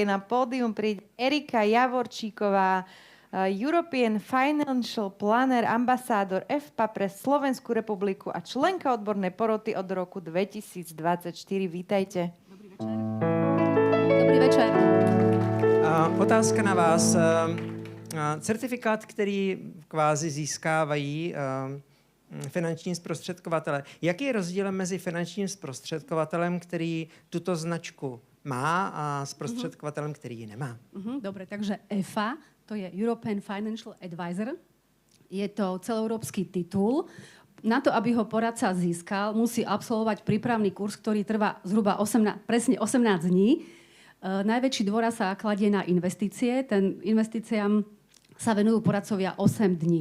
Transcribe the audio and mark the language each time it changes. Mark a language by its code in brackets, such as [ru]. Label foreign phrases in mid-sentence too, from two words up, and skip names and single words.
[sk] Na pódium príde Erika Javorčíková, [en] European Financial Planner, [sk] ambasádor EFPA pre Slovenskú republiku a členka odbornej poroty od roku 2024. Vítajte. Dobrý večer. Otázka na vás. [cs] Certifikát, který kvázi získávají finanční zprostředkovatele. Jaký je rozdíl mezi finančním zprostředkovatelem, který tuto značku má, a zprostředkovatelem, který ji nemá? [sk] Dobre, takže EFA, to je [en] European Financial Advisor. [sk] Je to celoeurópsky titul. Na to, aby ho poradca získal, musí absolvovať prípravný kurz, ktorý trvá zhruba presne 18 dní. Najväčší dôraz sa kladie na investície. Investíciám sa venujú poradcovia 8 dní.